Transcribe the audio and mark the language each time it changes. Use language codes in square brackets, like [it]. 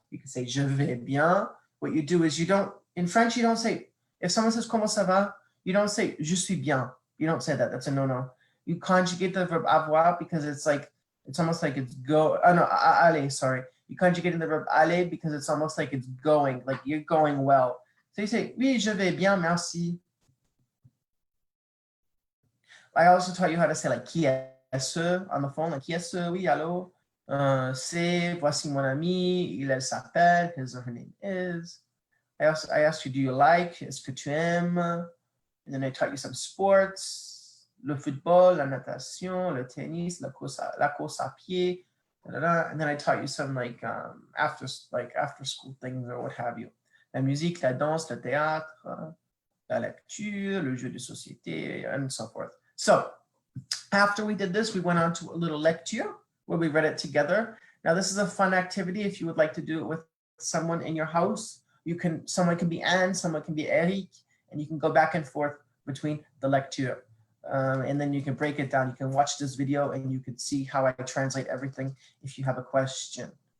[en] You could say [fr] je vais bien. [en] What you do is you don't, in French, you don't say, if someone says [fr] comment ça va, [en] you don't say [fr] je suis bien. [en] You don't say that. That's a no-no. You conjugate the verb avoir because it's almost like it's go. Oh no, aller, sorry. You conjugate in the verb aller because it's almost like it's going, like you're going well. So you say, [fr] oui, je vais bien, merci. [en] I also taught you how to say like qui est-ce on the phone, like [fr] qui est-ce, oui, allô, c'est, voici mon ami, elle s'appelle, [en] his or her name is. I asked you, do you like, [fr] est-ce que tu aimes? [en] And then I taught you some sports, [fr] le football, la natation, le tennis, la course à pied, [en] and then I taught you some like after school things or what have you. [fr] La musique, la danse, le théâtre, la lecture, le jeu de société, [en] and so forth. So after we did this, we went on to a little lecture where we read it together. Now this is a fun activity. If you would like to do it with someone in your house, someone can be Anne, someone can be Eric, and you can go back and forth between the lecture. And then you can break it down. You can watch this video and you can see how I translate everything if you have a question.